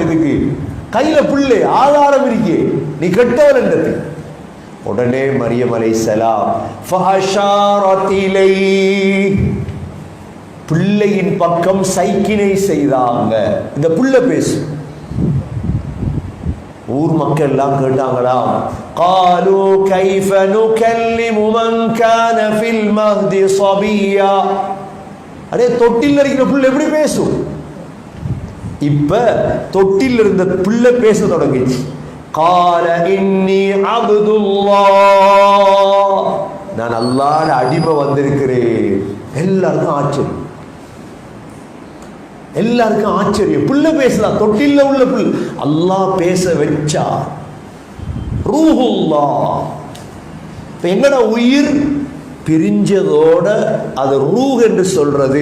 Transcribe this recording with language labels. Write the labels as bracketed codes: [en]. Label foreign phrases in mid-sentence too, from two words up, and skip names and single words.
[ta] இதுக்கு கையில பிள்ளை ஆதாரம் இருக்கே, நீ கெட்டவள் என்றது. உடனே மரியம் அலைஹிஸ்ஸலாம் [ar] فأشارت إليه, [ta] பிள்ளையின் பக்கம் சைக்கினை செய்தாங்க. இந்த பிள்ளை பேசு. ஊர் மக்கள் எல்லாம் கேட்டாங்களாம். [ar] قالوا كيف نكلم من كان في المهد صبيا. [ta] அடே, தொட்டில் இருக்கிற பிள்ளை எப்படி பேசும்? இப்ப தொட்டில் இருந்த பிள்ளை பேச தொடங்கிச்சு. [ar] قال إني عبد الله, [ta] நான் அல்லாஹ்வுடைய அடிமை வந்திருக்கிறேன். எல்லாருக்கும் ஆச்சரியம், எல்லாருக்கும் ஆச்சரியம். பிள்ளை பேசலாம், தொட்டில உள்ள பிள்ளை. அல்லாஹ் பேச வச்சா. ரூஹுல்லாஹ். இப்ப எங்கட உயிர் பிரிஞ்சதோட அது ரூஹ் என்று சொல்றது.